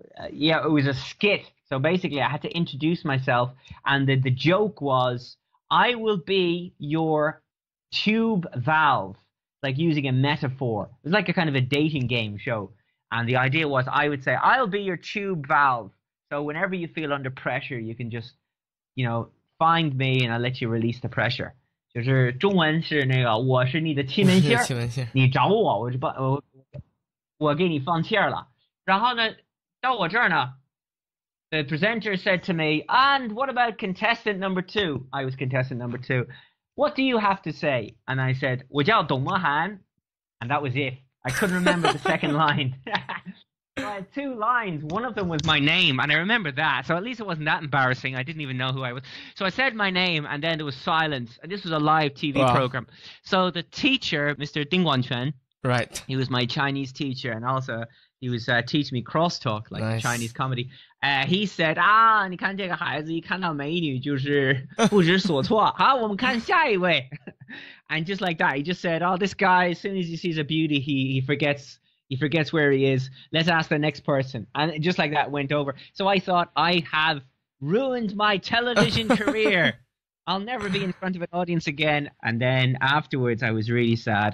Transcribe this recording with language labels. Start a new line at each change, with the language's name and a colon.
English: It was a skit. So basically I had to introduce myself, and the joke was, I will be your tube valve. Like using a metaphor. It was like a kind of a dating game show. And the idea was I would say, I'll be your tube valve. So whenever you feel under pressure, you can just, find me and I'll let you release the pressure.
Chinese: 就是中文是那个我是你的气门芯儿，你找我，我给你放气儿了。然后呢，到我这儿呢,
English: the presenter said to me, and what about contestant number 2? I was contestant number 2. What do you have to say? And I said,
Chinese: 我叫董默涵.
English: And that was it. I couldn't remember the second line. So I had 2 lines. One of them was my name, and I remember that. So at least it wasn't that embarrassing. I didn't even know who I was. So I said my name, and then there was silence. And this was a live TV program. So the teacher, Mr. Ding Wanquan, right, he was my Chinese teacher, and also he was teaching me crosstalk, like Chinese comedy.
Chinese: He said, 你看这个孩子一看到美女就是不知所措。好，我们看下一位。
English: And just like that, he just said, this guy, as soon as he sees a beauty, he forgets where he is. Let's ask the next person. And just like that went over. So I thought, I have ruined my television career. I'll never be in front of an audience again. And then afterwards, I was really sad.